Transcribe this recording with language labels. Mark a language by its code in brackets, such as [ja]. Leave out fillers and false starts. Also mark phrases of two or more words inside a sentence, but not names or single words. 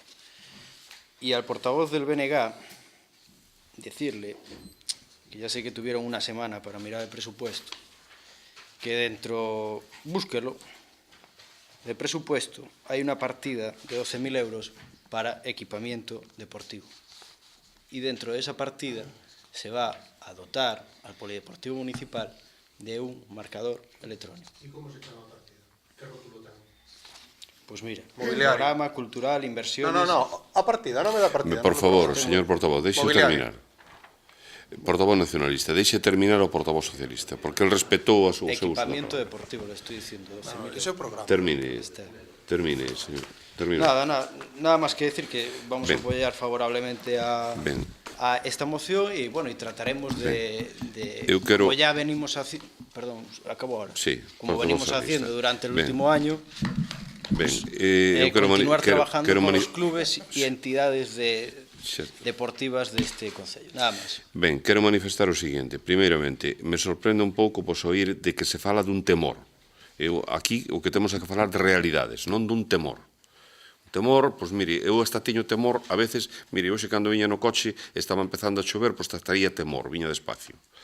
[es] Y al portavoz del BNG, decirle, que ya sé que tuvieron una semana para mirar el presupuesto, que dentro, búsquelo, del presupuesto hay una partida de 12.000 euros para equipamiento deportivo. Y dentro de esa partida se va a dotar al Polideportivo Municipal de un marcador electrónico. ¿Y cómo se llama la partida? [gl] ¿Qué rótulo ten? [es] Pues mira, Mobiliario. programa cultural, inversiones... [gl] No, a partida, non me dá partida. Por favor, señor portavoz, deixe terminar. Portavoz nacionalista, deixe terminar o portavoz socialista, porque él respetou a seu uso da [es] Equipamiento [gl] palabra. [es] deportivo, le estoy diciendo. 12.000 [gl] Ese é o programa. [es] Termine, señor. Termine. Nada más que decir que vamos [gl] Ben. [es] a apoyar favorablemente a [gl] Ben. [es] esta moción y bueno, y trataremos de [gl] Eu quero- [es] como ya venimos haciendo, perdón, acabo ahora. Sí, como portavoz venimos socialista. haciendo durante el [gl] Ben. [es] último año, [gl] Ben, eu quero [es] continuar trabajando con los mani- clubes y entidades [gl] Certo. [es] deportivas [gl] deste concello. Nada máis. Ben, quero manifestar o seguinte. Primeiramente, me sorprende un pouco pois oír de que se fala dun temor. Aquí o que temos é que falar de realidades, non dun temor. O temor, pois mire, eu hasta teño temor, a veces, mire, hoxe cando viña no coche estaba empezando a chover, pois estaría temor, viña despacio.